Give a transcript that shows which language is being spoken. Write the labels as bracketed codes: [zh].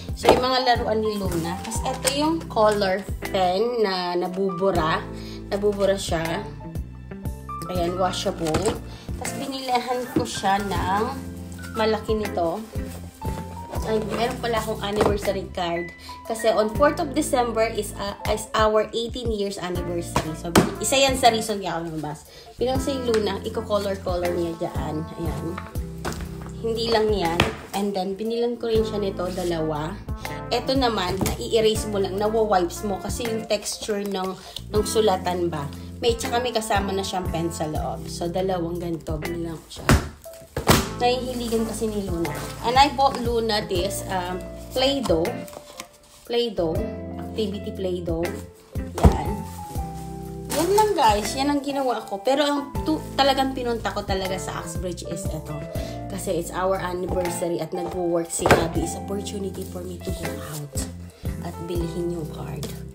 [tl] So, yung mga laruan ni Luna. Tapos, eto yung color pen na nabubura. Nabubura siya. Ayan, washable. Tapos, binilahan ko siya ng malaki nito. Ay, meron pala akong anniversary card. Kasi [en] on 4th of December is our 18 years anniversary. [tl] So, isa yan sa reason kaya ako nabas. Pinang si Luna, i-color niya dyan. Ayan. Hindi lang yan. [en] And then, [tl] binilan ko rin siya nito, 2. Ito naman, na-i-erase mo lang, nawa-wipes mo kasi yung texture ng sulatan ba. Tsaka may kasama na siyang pen sa loob. So, 2 ganito. Binilan ko siya. Nahihiligan kasi ni Luna. [en] And I bought Luna this Play-Doh. [tl] Play-Doh. Activity Play-Doh. Yan. Yan lang, guys. Yan ang ginawa ko. Pero ang talagang pinunta ko talaga sa Uxbridge is ito. Kasi [en] it's our anniversary [tl] at nag-work si Abby. [en] It's opportunity for me to go out [tl] at bilhin yung card.